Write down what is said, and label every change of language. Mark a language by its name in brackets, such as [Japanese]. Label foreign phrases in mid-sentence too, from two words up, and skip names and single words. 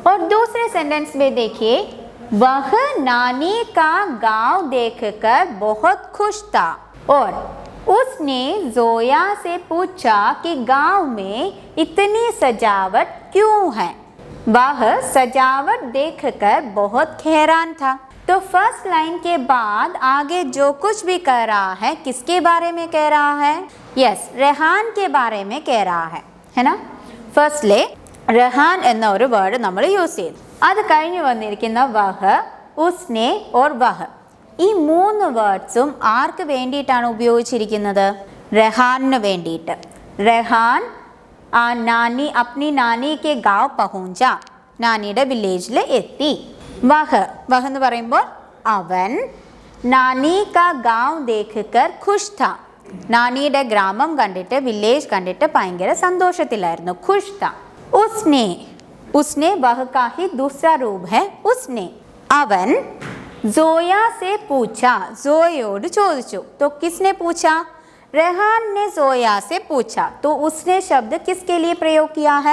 [Hindi] और दूसरे सेंटेंस में देखिए, वह नानी का गांव देखकर बहुत खुश था और उसने जोया से पूछा कि गांव में इतनी सजावट क्यों है। वह सजावट देखकर बहुत हैरान था। तो [English] first line [Hindi] के बाद आगे जो कुछ भी कह रहा है, किसके बारे में कह रहा है? यस, रेहान के बारे में कह रहा है ना। [Malayalam] ഫസ്റ്റിലെ रेहान എന്ന ഒരു വേർഡ് നമ്മൾ യൂസ് ചെയ്തു. അത് കഴിഞ്ഞ് വന്നിരിക്കുന്ന [Hindi] वह, उसने और वह, [Malayalam] ഈ മൂന്ന് വേർഡ്സും ആർക്ക് വേണ്ടിയിട്ടാണ് ഉപയോഗിച്ചിരിക്കുന്നത്? [Hindi] रेहान വേണ്ടിയിട്ട്. रेहान अपनी नानी के गाँव पहुंचा, [Malayalam] നാനിയുടെ വില്ലേജിൽ എത്തി. [Hindi] വഹ് [Malayalam] എന്ന് പറയുമ്പോൾ അവൻ [Hindi] नानी का गाँव देखकर खुश था. [Malayalam] നാനിയുടെ ഗ്രാമം കണ്ടിട്ട്, വില്ലേജ് കണ്ടിട്ട് ഭയങ്കര സന്തോഷത്തിലായിരുന്നു, [Hindi] खुश था. उसने वह का ही दूसरा रूप है उसने. [Malayalam] അവൻ [Hindi] जोया से पूछा, [Malayalam] जोयोട് ചോദിച്ചു. [Hindi] तो किसने पूछा? रेहान ने जोया से पूछा. तो उसने शब्द किसके लिए प्रयोग किया है?